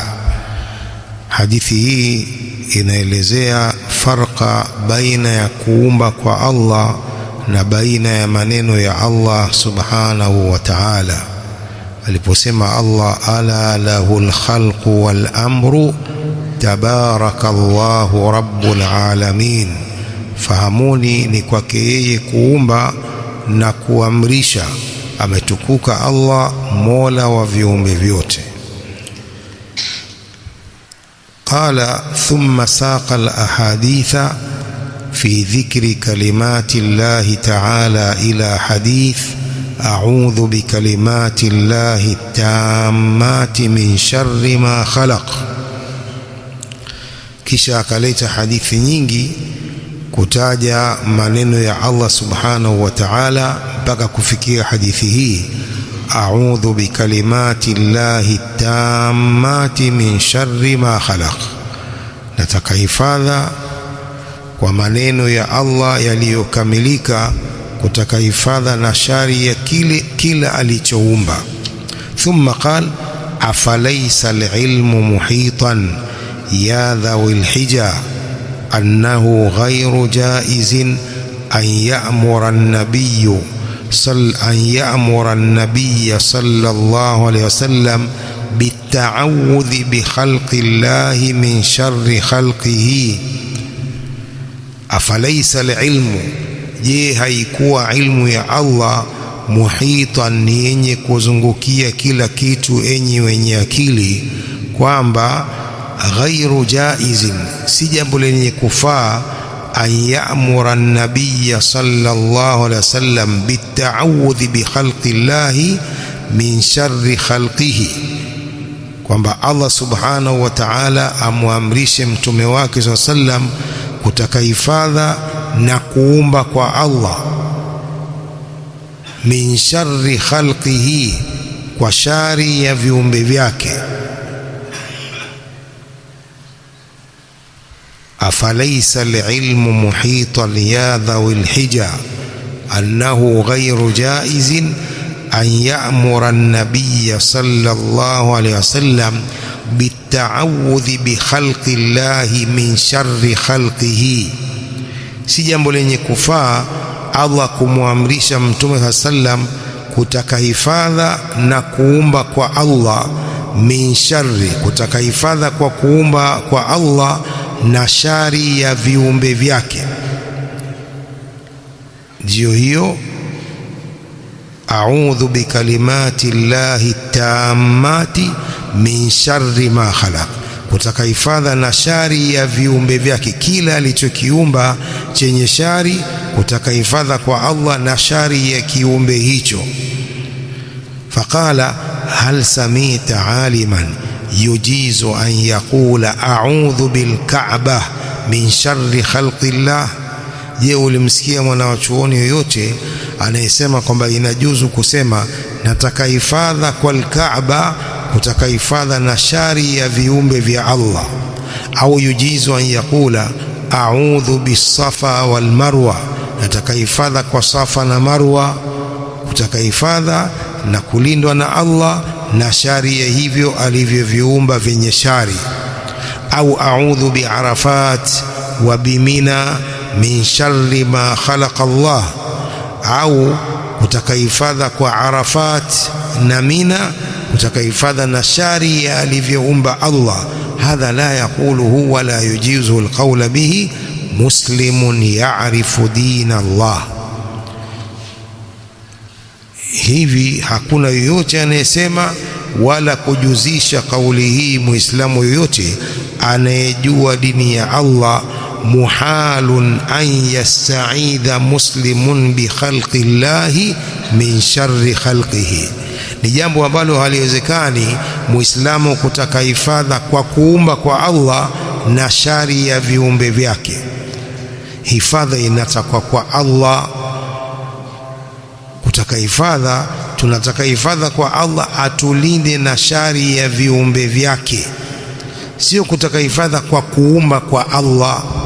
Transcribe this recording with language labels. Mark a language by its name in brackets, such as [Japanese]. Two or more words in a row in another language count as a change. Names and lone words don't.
[Swahili] Hadithi hii inaelezea farqa baina ya kuumba kwa Allah na baina ya maneno ya Allah [Arabic] سبحانه وتعالى. Aliposema Allah, ألا له الخلق والأمر تبارك الله رب العالمين, [Swahili] fahamuni ni kwake yeye kuumba na kuamrisha, ametukuka Allah mola wa viumbe vyote. [Arabic] قال: ثم ساق الأحاديث في ذكر كلمات الله تعالى إلى حديث: أعوذ بكلمات الله التامات من شر ما خلق. [Swahili] kisha akaleta hadithi nyingi kutaja maneno ya Allah [Arabic] سبحانه وتعالى [Swahili] mpaka kufikia hadithi hii: [Arabic] أعوذ بكلمات الله التامات من شر ما خلق, [Swahili] nataka hifadha kwa maneno ya Allah yaliyokamilika, kutaka hifadha na shari ya kila alichoumba. [Arabic] ثم قال: أفليس العلم محيطا يا ذوي الحجى أنه غير جائز أن يأمر النبي صلى الله عليه وسلم بالتعوذ بخلق الله من شر خلقه. أفليس العلم، [Swahili] je haikuwa ilmu ya Allah muhitan, ni yenye kuzungukia kila kitu, enyi wenye akili, kwamba [Arabic] غير جائز, [Swahili] si jambo lenye kufaa, [Arabic] أن يأمر النبي صلى الله عليه وسلم بالتعوذ بخلق الله من شر خلقه, [Swahili] kwamba Allah [Arabic] سبحانه وتعالى [Swahili] amwamrishe mtume wake [Arabic] صلى الله عليه وسلم [Swahili] kutaka hifadha na kuumba kwa Allah, [Arabic] من شر خلقه, [Swahili] kwa shari ya viumbe vyake. [Arabic] أفليس العلم محيطا يا ذوي الحجى أنه غير جائز أن يأمر النبي صلى الله عليه وسلم بالتعوذ بخلق الله من شر خلقه, [Swahili] si jambo lenye kufaa Allah kumwamrisha mtume sallam kutaka hifadha na kuumba kwa Allah, [Arabic] من شر, [Swahili] kutaka hifadha kwa kuumba kwa Allah na shari ya viumbe vyake. Ndio hiyo [Arabic] أعوذ بكلمات الله التامات من شر ما خلق, [Swahili] kutaka hifadha na shari ya viumbe vyake, kila alichokiumba chenye shari, kutaka hifadha kwa Allah na shari ya kiumbe hicho. [Arabic] فقال: هل سمعت عالما يجيز أن يقول أعوذ بالكعبة من شر خلق الله. [Swahili] Je, ulimsikia mwanachuoni yoyote anayesema kwamba inajuzu kusema nataka hifadha kwa Kaaba, kutaka hifadha na shari ya viumbe vya Allah? [Arabic] أو يجيز أن يقول أعوذ بالصفا والمروة, [Swahili] nataka hifadha kwa Safa na Marwa, kutaka hifadha na kulindwa na Allah na shari ya hivyo alivyoviumba vyenye shari. [Arabic] أو أعوذ بعرفات وبمنى من شر ما خلق الله, [Swahili] au kutaka hifadha kwa Arafat na Mina, kutaka hifadha na shari ya alivyoumba Allah. [Arabic] هذا لا يقوله ولا يجيز القول به مسلم يعرف دين الله. [Swahili] Hivi hakuna yoyote anayesema wala kujuzisha kauli hii muislamu yoyote anayejua dini ya Allah. [Arabic] محال أن يستعيذ مسلم بخلق الله من شر خلقه, [Swahili] ni jambo ambalo haliwezekani muislamu kutaka hifadha kwa kuumba kwa Allah na shari ya viumbe vyake. Hifadha inatakwa kwa Allah. Kutaka hifadha, tunataka hifadha kwa Allah atulinde na shari ya viumbe vyake, sio kutaka hifadha kwa kuumba kwa Allah.